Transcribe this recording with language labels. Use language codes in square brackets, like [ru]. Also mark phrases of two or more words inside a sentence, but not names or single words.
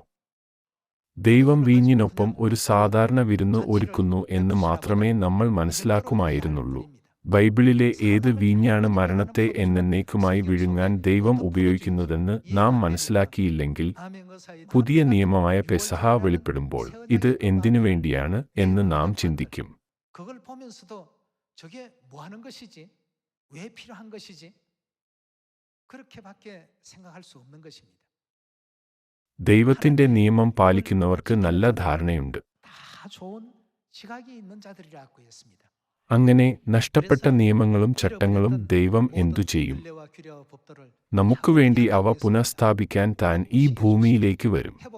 [ml] ദൈവം വീഞ്ഞിനൊപ്പം ഒരു സാധാരണ വിരുന്ന് ഒരുക്കുന്നു എന്ന് മാത്രമേ നമ്മൾ മനസ്സിലാക്കുമായിരുന്നുള്ളൂ. ബൈബിളിലെ ഏത് വീഞ്ഞാണ് മരണത്തെ എന്നേക്കുമായി വിഴുങ്ങാൻ ദൈവം ഉപയോഗിക്കുന്നതെന്ന് നാം മനസ്സിലാക്കിയില്ലെങ്കിൽ പുതിയ നിയമമായ പെസഹ വെളിപ്പെടുമ്പോൾ ഇത് എന്തിനു വേണ്ടിയാണ് എന്ന് നാം ചിന്തിക്കും. [ko] 그걸 보면서도 저게 뭐 하는 것이지? 왜 필요한 것이지? 그렇게밖에 생각할 수 없는 것입니다. [ml] ദൈവത്തിന്റെ നിയമം പാലിക്കുന്നവർക്ക് നല്ല ധാരണയുണ്ട്. അങ്ങനെ നഷ്ടപ്പെട്ട നിയമങ്ങളും ചട്ടങ്ങളും ദൈവം എന്തു ചെയ്യും? നമുക്കുവേണ്ടി അവ പുനഃസ്ഥാപിക്കാൻ താൻ ഈ ഭൂമിയിലേക്ക് വരും.